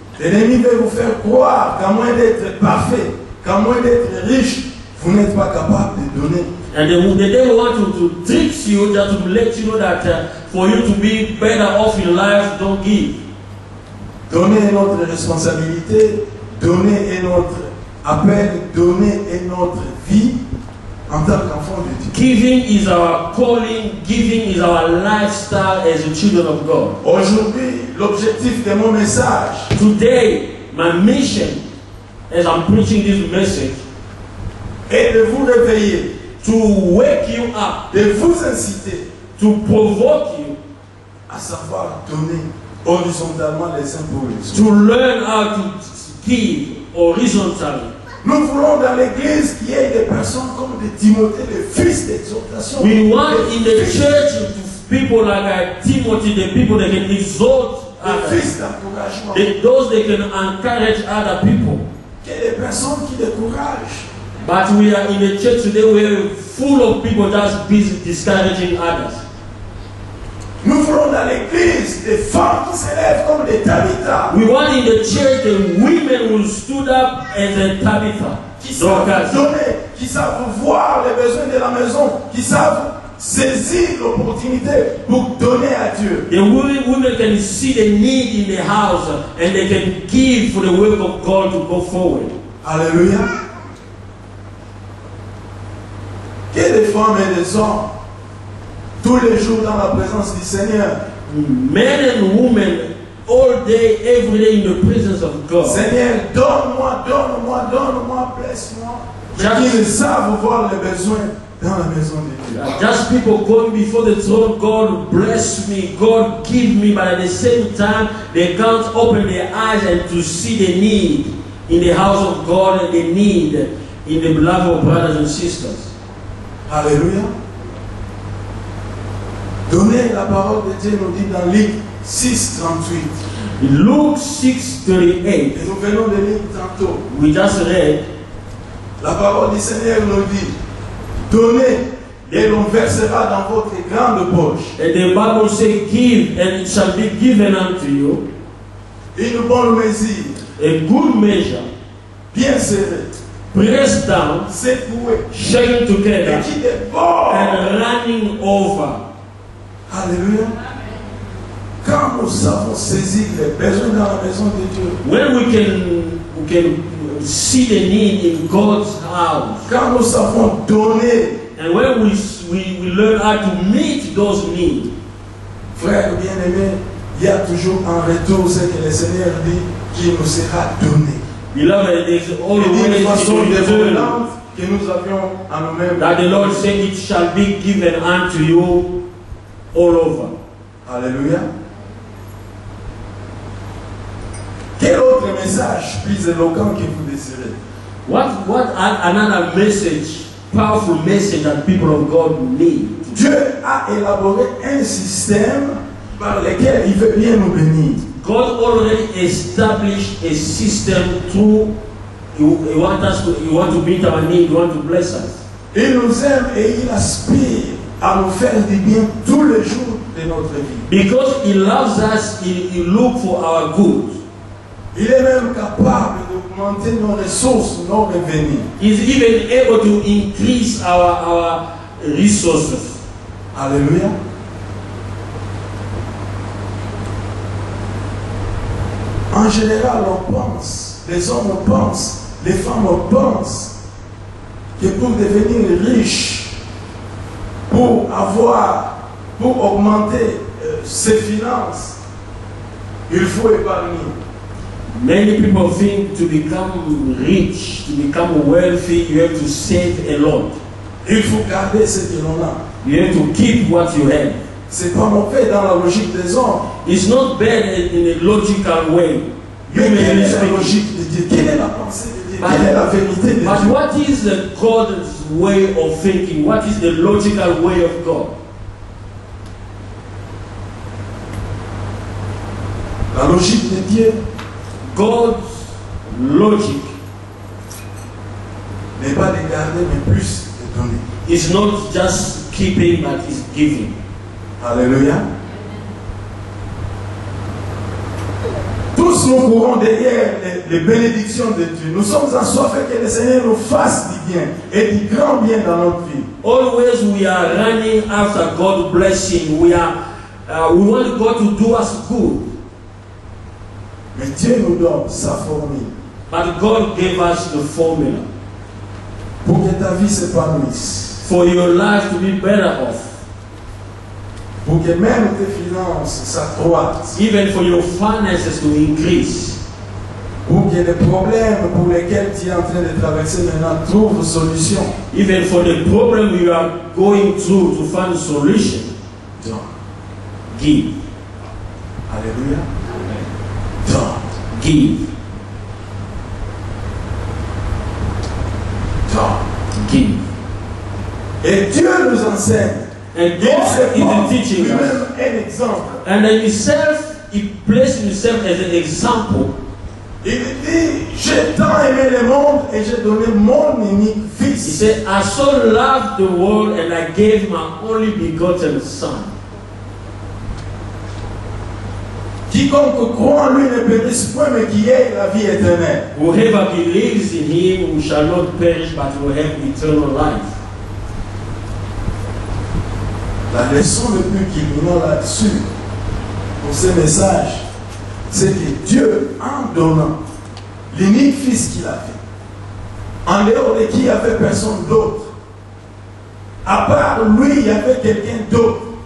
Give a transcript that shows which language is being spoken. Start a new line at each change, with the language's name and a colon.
French: L'ennemi veut vous faire croire qu'à moins d'être parfait, qu'à moins d'être riche, vous n'êtes pas capable de donner.
English: And the devil wants to trick you, just to let you know that for you to be better off in life, don't give.
French: Donner est notre responsabilité, donner est notre appel, donner est notre vie en tant qu'enfant de Dieu.
English: Giving is our calling, giving is our lifestyle as the children of God.
French: Aujourd'hui, l'objectif de mon message
English: Today, my mission, as I'm preaching this message,
French: est de vous réveiller,
English: to wake you up,
French: de vous inciter
English: to provoke you,
French: à savoir donner horizontalement les uns pour les autres.
English: to learn how to give horizontally.
French: Nous voulons dans l'église qu'il y ait des personnes comme des Timothée, des fils d'exhortation.
English: We want in the
French: fils-
English: church to people like Timothy, the people that can exhort
French: des
English: others,
French: fils d'encouragement.
English: those that can encourage other people.
French: Qu'il y ait des personnes qui découragent.
English: But we are in a church today where we're full of people just busy discouraging others.
French: Nous voulons dans l'église des femmes qui s'élèvent comme des Tabitha,
English: We want in the church the women who stood up as a Tabitha,
French: qui savent
English: Dorcas,
French: donner, qui savent voir les besoins de la maison, qui savent saisir l'opportunité pour donner à Dieu.
English: the women can see the need in the house and they can give for the work of God to go forward.
French: Alléluia. Que des femmes et des hommes, tous les jours dans la présence du Seigneur.
English: Men and women, all day, every day in the presence of God.
French: Seigneur, donne-moi, donne-moi, donne-moi, blesse-moi.
English: Just-
French: Qui savent voir les besoins dans la maison de Dieu.
English: Just people going before the throne, God bless me, God give me, but at the same time, they can't open their eyes and to see the need in the house of God and the need in the beloved brothers and sisters.
French: Alléluia. Donnez la parole de Dieu, nous dit dans Luc 6, 38.
English: Luke 6:38,
French: Et nous venons de lire tantôt.
English: we just read,
French: La parole du Seigneur nous dit, donnez et l'on versera dans votre grande poche.
English: and the Bible says, give and it shall be given unto you,
French: Une bonne mesure,
English: a good measure,
French: bien serrée,
English: pressed down,
French: secouée,
English: shaken
French: et
English: together,
French: qui déborde.
English: and running over.
French: Alléluia. Quand nous savons saisir les besoins dans la maison de Dieu,
English: When we can see the need in God's house,
French: quand nous savons donner,
English: and when we learn how to meet those needs,
French: frère bien-aimé, il il y a toujours un retour, ce que le Seigneur dit, qui nous sera donné.
English: Beloved, there's
French: Et
English: always
French: d'une façon
English: a return
French: dévolante que nous avions à nous-mêmes.
English: that the Lord said it shall be given unto you all over.
French: Alléluia. Quel autre message plus éloquent que vous désirez?
English: What another message, powerful message that people of God need?
French: Dieu a élaboré un système par lequel il veut bien nous bénir.
English: God already established a system through He want to meet our need, He want to bless us.
French: Il nous aime et il aspire à nous faire du bien tous les jours de notre vie.
English: Because He loves us, He look for our good.
French: Il est même capable d'augmenter nos ressources, nos revenus.
English: He's even able to increase our resources.
French: Alléluia. En général, on pense, les hommes pensent, les femmes pensent que pour devenir riche, pour augmenter ses finances, il faut épargner.
English: Many people think to become rich, to become wealthy, you have to save a lot.
French: Il faut garder ce que l'on a.
English: You have to keep what you have.
French: C'est pas mauvais dans la logique des hommes.
English: It's not bad in a logical way.
French: Mais quelle
English: Humanly
French: est la
English: speaking.
French: logique de Dieu? Quelle est la pensée de Dieu? Quelle est la vérité de Dieu?
English: But what is the God's way of thinking? What is the logical way of God?
French: La logique de Dieu
English: God's logic
French: n'est pas de garder, mais plus de donner.
English: is not just keeping, but is giving.
French: Alléluia. Tous nous courons derrière les bénédictions de Dieu. Nous sommes assoiffés que le Seigneur nous fasse du bien et du grand bien dans notre vie.
English: Always we are running after God's blessing. We want God to do us good.
French: Mais Dieu nous donne sa formule
English: But God gave us the formula
French: pour que ta vie s'épanouisse,
English: for your life to be better off.
French: pour que même tes finances s'accroissent,
English: Even for your finances to increase.
French: pour que les problèmes pour lesquels tu es en train de traverser maintenant trouvent solution.
English: Even for the problem you are going through to find a solution.
French: Donne.
English: Give.
French: Alléluia. Donne.
English: Give.
French: Donne.
English: Give.
French: Et Dieu nous enseigne.
English: And
French: Il se
English: God
French: porte
English: is teaching us.
French: lui-même un exemple.
English: And himself, he placed himself as an example.
French: Il dit, j'ai tant aimé le monde et j'ai donné mon unique
English: He
French: fils.
English: said, I so loved the world and I gave my only begotten son.
French: Quiconque croit en lui ne périsse point, mais qui ait la vie éternelle.
English: Whoever believes in him shall not perish but will have eternal life.
French: La leçon le plus culminant là-dessus, pour ce message, c'est que Dieu, en donnant l'unique fils qu'il a fait, en dehors de qui il n'y avait personne d'autre, à part lui, il y avait quelqu'un d'autre.